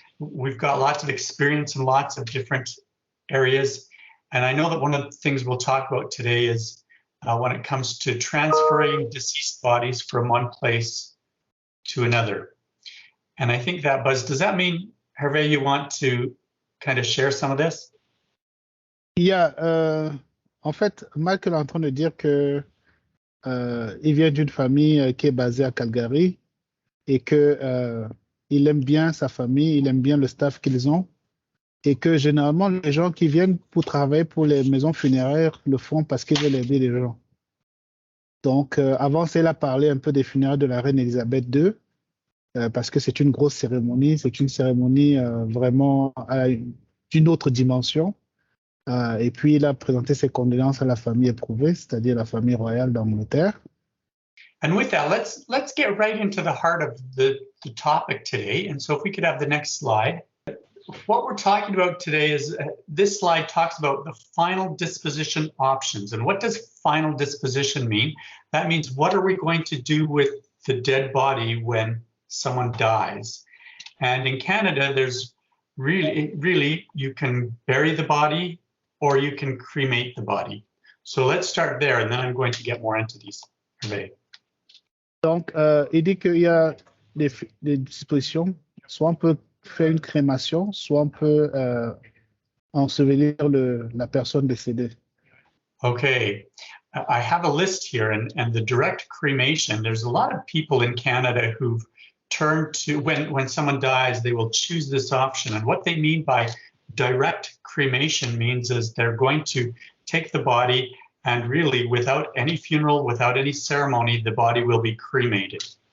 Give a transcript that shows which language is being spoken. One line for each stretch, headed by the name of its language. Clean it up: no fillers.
English: We've got lots of experience in lots of different areas. And I know that one of the things we'll talk about today is when it comes to transferring deceased bodies from one place to another. And I think that, Buzz, does that mean, Hervé, you want to kind of share some of this?
French: Yeah, en fait, Michael est en train de dire que il vient d'une famille qui est basée à Calgary et que il aime bien sa famille, il aime bien le staff qu'ils ont, et que généralement les gens qui viennent pour travailler pour les maisons funéraires le font parce qu'ils veulent aider les gens. Donc, avant, il a parlé un peu des funérailles de la reine Elisabeth II, parce que c'est une grosse cérémonie, c'est une cérémonie vraiment d'une autre dimension. Et puis, il a présenté ses condoléances à la famille éprouvée, c'est-à-dire la famille royale d'Angleterre.
English: And with that, let's get right into the heart of the topic today. And so if we could have the next slide. What we're talking about today is this slide talks about the final disposition options. And what does final disposition mean? That means what are we going to do with the dead body when someone dies? And in Canada, there's really you can bury the body or you can cremate the body. So let's start there, and then I'm going to get more into these.
French: Donc, il dit qu'il y a des dispositions. Soit on peut fait une crémation, soit on peut ensevelir la personne décédée.
English: Okay, I have a list here, and the direct cremation, there's a lot of people in Canada who've turned to, when someone dies, they will choose this option. And what they mean by direct cremation means is they're going to take the body and really, without any funeral, without any ceremony, the body will be cremated.